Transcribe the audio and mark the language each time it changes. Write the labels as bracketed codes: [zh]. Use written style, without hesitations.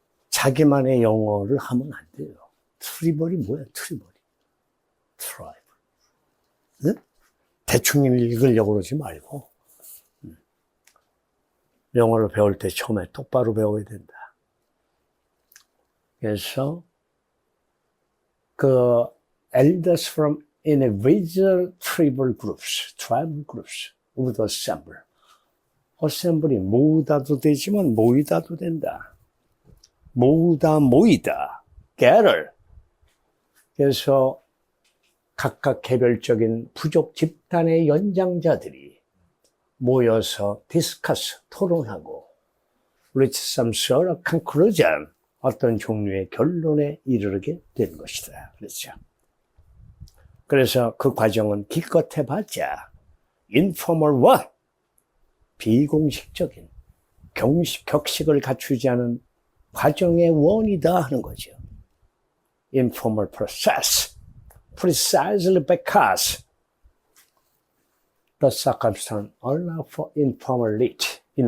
[ko] 자기만의 영어를 하면 안 돼요. 트리벌이 뭐야, 트리벌이. 트라이브. 응? 대충 읽으려고 그러지 말고. 영어를 배울 때 처음에 똑바로 배워야 된다. 그래서, 그, [en] elders from individual tribal groups would assemble. [ko] assemble이 모으다도 되지만 모이다도 된다. 모이다. gather. 그래서 각각 개별적인 부족 집단의 연장자들이 모여서 discuss, 토론하고 [en] reach some sort of conclusion, [ko] 어떤 종류의 결론에 이르게 된 것이다. 그렇죠. 그래서 그 과정은 기껏 해봤자 [en] informal one, [ko] 비공식적인 격식을 갖추지 않은 과정의 원이다 하는 거죠. [en] informal process, precisely because the circumstance allow for informality.